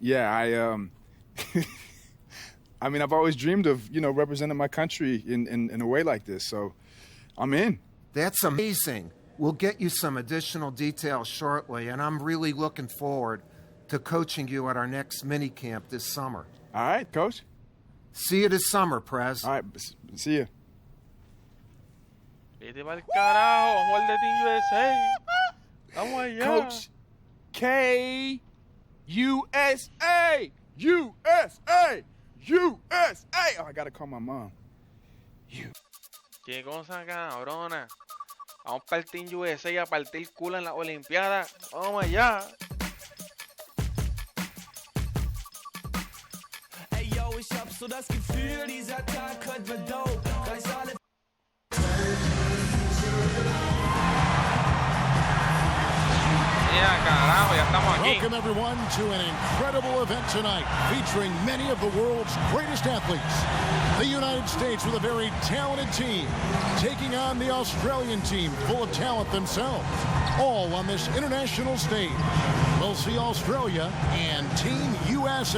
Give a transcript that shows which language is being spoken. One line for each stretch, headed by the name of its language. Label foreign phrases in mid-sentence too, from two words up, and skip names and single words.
English: Yeah, I mean, I've always dreamed of, representing my country in a way like this, so I'm in. That's amazing. We'll get you some additional details shortly, and I'm really looking forward to coaching you at our next mini camp this summer. All right, Coach. See you this summer, Prez. All right, see you.
Spanish: Vete pa'l carajo, vamos al de Team USA. Vamos allá.
English: Coach K, USA, USA, USA. Oh, I gotta call my mom.
Spanish: Qué cosa cabrona. Vamos para el Team USA a partir culo en la Olimpiada. Vamos allá.
German: Ey, yo, ich hab so das Gefühl, dieser Tag könnte mir dope. Reiß alle.
English: Yeah,
Spanish: carajo, ya estamos aquí.
English: Welcome everyone to an incredible event tonight featuring many of the world's greatest athletes. The United States with a very talented team taking on the Australian team full of talent themselves. All on this international stage. We'll see Australia and Team USA.